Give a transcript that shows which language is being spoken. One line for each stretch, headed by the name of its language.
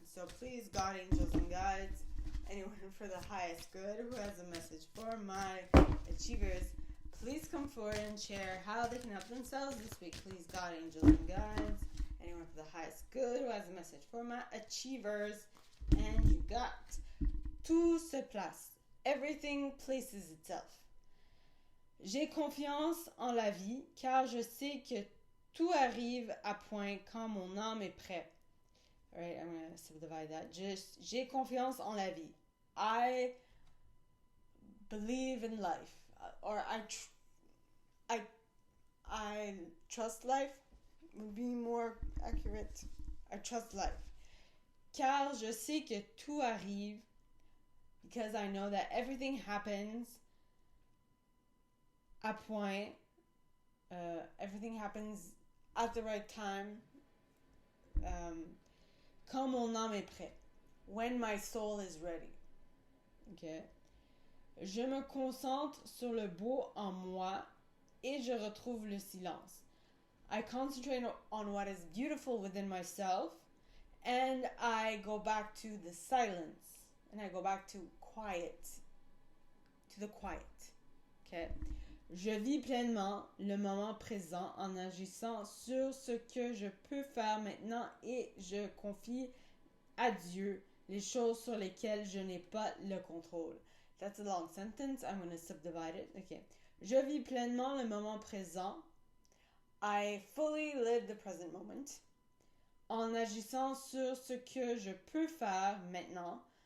English: So please, God, angels, and guides, anyone for the highest good who has a message for my achievers, please come forward and share how they can help themselves this week. Please, God, angels, and guides, anyone for the highest good who has a message for my achievers. And you got
French: tout se place.
English: Everything places itself.
French: J'ai confiance en la vie car je sais que tout arrive à point quand mon âme est prête.
English: Alright, I'm going to subdivide that.
French: J'ai confiance en la vie.
English: I believe in life. Or I trust life would be more accurate. I trust life.
French: Car je sais que tout arrive,
English: because I know that everything happens
French: à point.
English: Everything happens at the right time.
French: Quand mon âme est prête.
English: When my soul is ready. Okay.
French: Je me concentre sur le beau en moi et je retrouve le silence.
English: I concentrate on what is beautiful within myself and I go back to the silence and I go back to the quiet. Okay.
French: Je vis pleinement le moment présent en agissant sur ce que je peux faire maintenant et je confie à Dieu les choses sur lesquelles je n'ai pas le contrôle.
English: That's a long sentence. I'm going to subdivide it. Okay.
French: Je vis pleinement le moment présent.
English: I fully live the present moment.
French: En agissant sur ce que je peux faire maintenant.